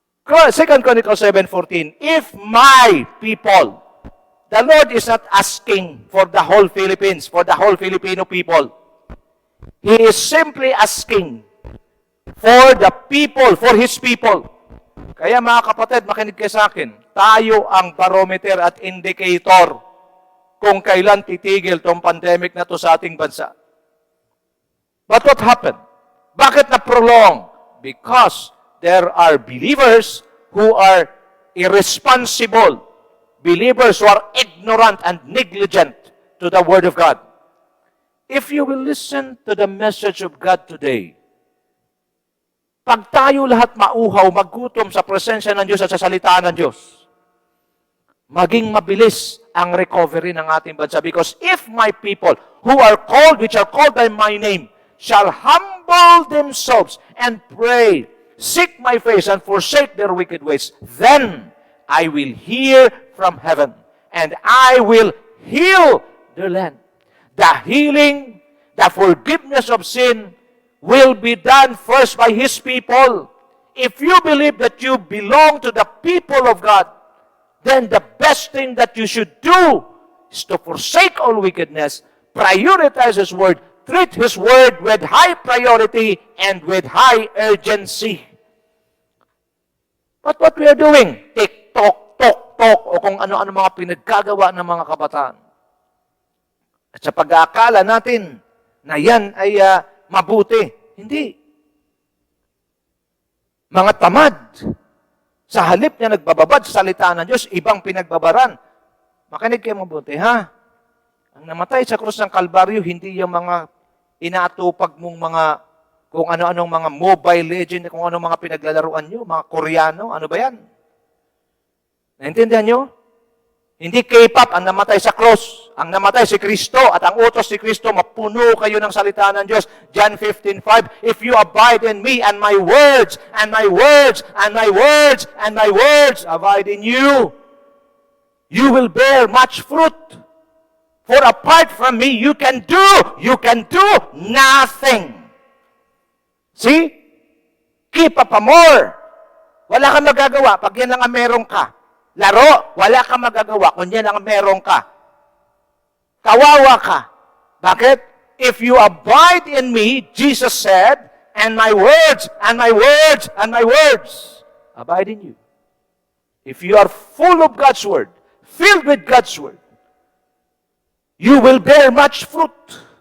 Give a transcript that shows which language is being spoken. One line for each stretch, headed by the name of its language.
English: 2 Chronicles 7:14, if my people, the Lord is not asking for the whole Philippines, for the whole Filipino people. He is simply asking for the people, for His people.
Filipino: Kaya mga kapatid, makinig kayo sa akin. Tayo ang barometer at indicator kung kailan titigil tong pandemic na to sa ating bansa.
English: But what happened?
Filipino: Bakit na-prolong?
English: Because there are believers who are irresponsible, believers who are ignorant and negligent to the Word of God. If you will listen to the message of God today,
Filipino: pag tayo lahat mauhaw, maggutom sa presensya ng Diyos at sa salita ng Diyos, maging mabilis ang recovery ng ating bansa.
English: Because if my people who are called, which are called by my name, shall humble themselves and pray, seek my face and forsake their wicked ways, then I will hear from heaven and I will heal their land. The healing, the forgiveness of sin will be done first by His people. If you believe that you belong to the people of God, then the best thing that you should do is to forsake all wickedness, prioritize His Word, treat His Word with high priority and with high urgency. But what we are doing,
Filipino: TikTok, tok, o kung ano-ano mga pinagkagawa ng mga kabataan. At sa pag-aakala natin na yan ay mabuti, hindi. Mga tamad, sa halip niya nagbababad sa salita ng Diyos, ibang pinagbabaran. Makinig kayo mabuti, ha? Ang namatay sa krus ng Kalbaryo, hindi yung mga inaatupag mong mga, kung ano-anong mga Mobile Legend, kung ano mga pinaglalaruan nyo, mga Koreano, ano ba yan? Naintindihan nyo? Hindi K-pop ang namatay sa cross. Ang namatay si Kristo at ang utos si Kristo, mapuno kayo ng salita ng Diyos.
English: John 15:5, if you abide in me and my words, and my words, and my words, and my words abide in you, you will bear much fruit. For apart from me, you can do nothing. See? Keep up more.
Filipino: Wala kang magagawa pag yan lang ang meron ka. Laro, wala kang magagawa kung yan ang meron ka. Kawawa ka. Bakit?
English: If you abide in me, Jesus said, and my words, and my words, and my words abide in you. If you are full of God's Word, filled with God's Word, you will bear much fruit.